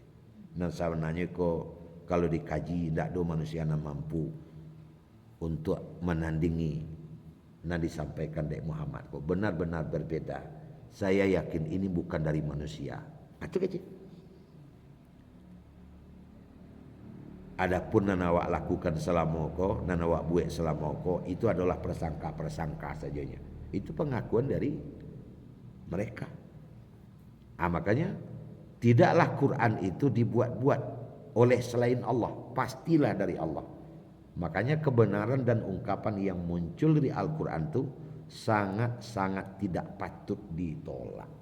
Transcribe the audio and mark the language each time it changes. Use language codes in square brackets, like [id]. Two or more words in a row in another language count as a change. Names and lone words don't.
[id] Dan sebenarnya kalau dikaji tidak ada manusia yang mampu untuk menandingi yang disampaikan dari Muhammad. Kok benar-benar berbeda. Saya yakin ini bukan dari manusia. [min] Itu kecil. Adapun nan awak lakukan selama ko, nan awak buat selama ko, [id] itu adalah prasangka sajanya. Itu pengakuan dari mereka. Makanya tidaklah Quran itu dibuat-buat oleh selain Allah, pastilah dari Allah. Makanya kebenaran dan ungkapan yang muncul dari Al-Quran itu sangat-sangat tidak patut ditolak.